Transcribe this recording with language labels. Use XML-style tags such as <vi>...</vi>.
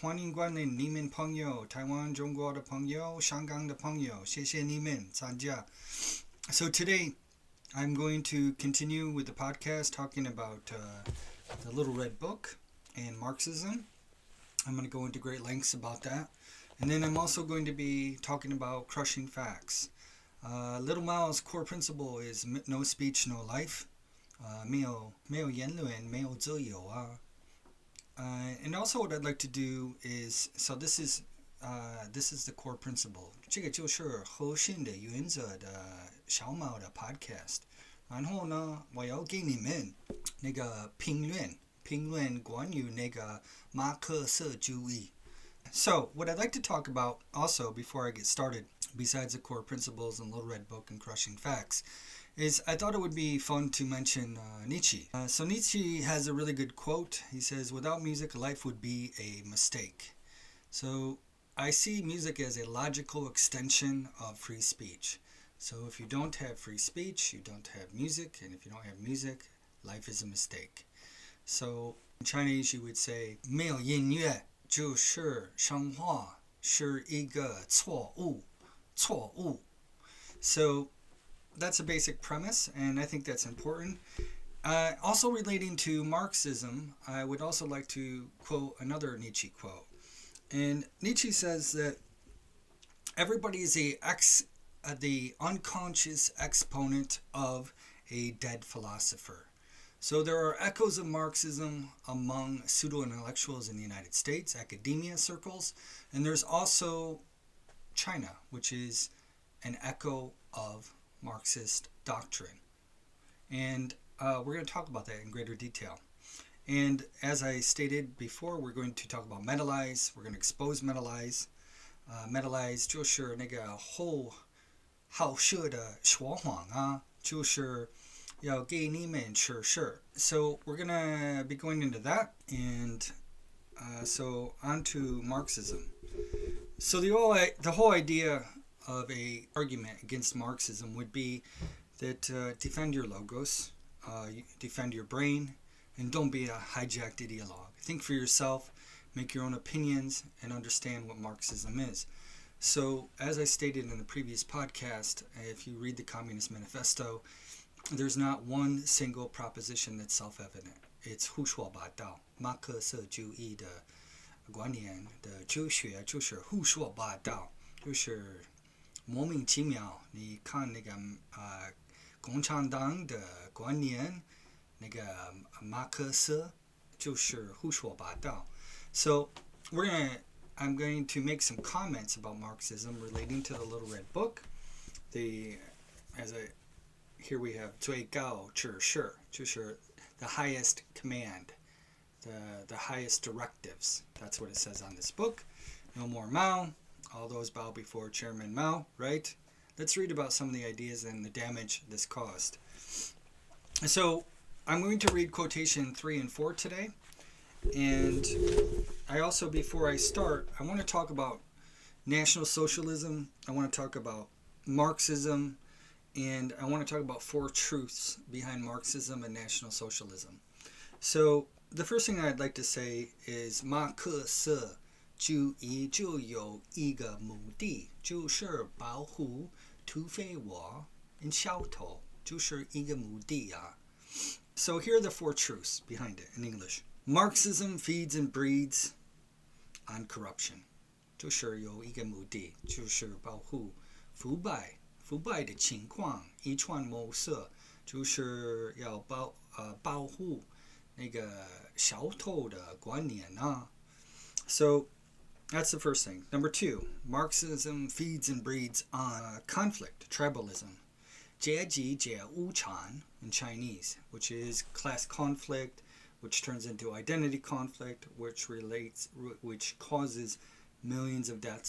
<zh>欢迎光临你们朋友，台湾、中国的朋友、香港的朋友，谢谢你们参加。</zh> <en>So today, I'm going to continue with the podcast talking about the Little Red Book and Marxism. I'm going to go into great lengths about that. And then I'm also going to be talking about crushing facts. Little Mao's core principle is no speech, no life.</en> <zh>没有言论，没有自由啊。</zh> <en>And also what I'd like to do is, so this is the core principle.</en> <zh>这个就是核心的原则的小猫的 podcast。然后呢，我要给你们那个评论关于那个马克思主义。</zh> <en>So what I'd like to talk about also before I get started, besides the core principles and Little Red Book and crushing facts, is I thought it would be fun to mention Nietzsche. So Nietzsche has a really good quote. He says, "Without music, life would be a mistake." So I see music as a logical extension of free speech. So if you don't have free speech, you don't have music, and if you don't have music, life is a mistake. So in Chinese, you would say,</en> <zh>没有音乐就是生活是一个错误。</zh> <en>So that's a basic premise, and I think that's important. Also relating to Marxism, I would also like to quote another Nietzsche quote. And Nietzsche says that everybody is the unconscious exponent of a dead philosopher. So there are echoes of Marxism among pseudo-intellectuals in the United States, academia circles, and there's also China, which is an echo of Marxist doctrine. And we're going to talk about that in greater detail. And as I stated before, we're going to talk about metalize. We're going to expose metalize.</en> <zh>Metalize 就是那个好色的说谎啊，就是要给你们吃事.</zh> <en>So we're going to be going into that. And so on to Marxism. So the whole idea of a argument against Marxism would be that defend your logos, defend your brain, and don't be a hijacked ideologue. Think for yourself, make your own opinions, and understand what Marxism is. So, as I stated in the previous podcast, if you read the Communist Manifesto, there's not one single proposition that's self-evident.</en> <zh>It's 胡说八道，马克思主义的观念的哲学就是胡说八道，就是莫名其妙。你看那个共产党的观念，那个马克思就是胡说八道。</zh> <en>So I'm going to make some comments about Marxism relating to the Little Red Book. Here we have</en> <zh>最高指示，就是</zh> <en>the highest command, the highest directives. That's what it says on this book. No more Mao. All those bow before Chairman Mao, right? Let's read about some of the ideas and the damage this caused. So I'm going to read quotation 3 and 4 today. And I also, before I start, I want to talk about National Socialism. I want to talk about Marxism. And I want to talk about 4 truths behind Marxism and National Socialism. So the first thing I'd like to say is</en> <zh>马克思主义就有一个目的，就是保护土匪我跟小偷，就是一个目的啊。</zh> <en>So here are the 4 truths behind it in English. Marxism feeds and breeds on corruption.</en> <zh>就是有一个目的，就是保护腐败的情况，遗传模式，就是要保护那个小偷的观念啊。</zh> <en>So that's the first thing. Number 2, Marxism feeds and breeds on conflict, tribalism.</en> <zh>阶级解无产</zh> <en>in Chinese, which is class conflict, which turns into identity conflict, which causes millions of deaths.</en>